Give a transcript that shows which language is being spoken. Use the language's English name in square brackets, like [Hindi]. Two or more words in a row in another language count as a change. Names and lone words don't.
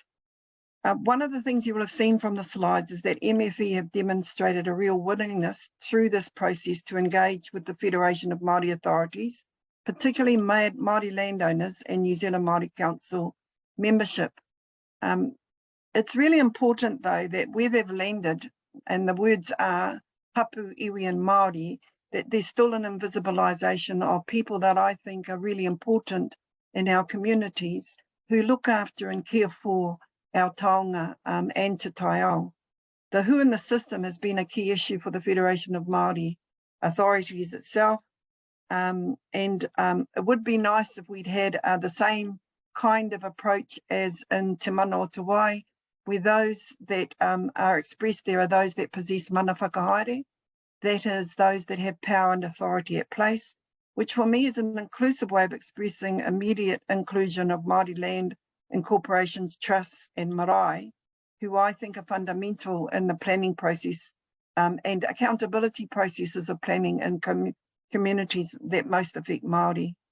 [English] One of the things you will have seen from the slides is that MFE have demonstrated a real willingness through this process to engage with the Federation of Māori Authorities, particularly Māori landowners and New Zealand Māori Council membership. It's really important, though, that where they've landed, and the words are [Māori] hapu, iwi [English] and Māori, that there's still an invisibilisation of people that I think are really important in our communities who look after and care for our taonga and [Māori] te taiao. [English] The who in the system has been a key issue for the Federation of Māori authorities itself. It would be nice if we'd had the same kind of approach as in Te Mana o Te Wai, where those that are expressed there are those that possess [Māori] mana whakahaere, [English] that is, those that have power and authority at place, which for me is an inclusive way of expressing immediate inclusion of Māori land in corporations, trusts and marae, who I think are fundamental in the planning process and accountability processes of planning in communities that most affect Māori.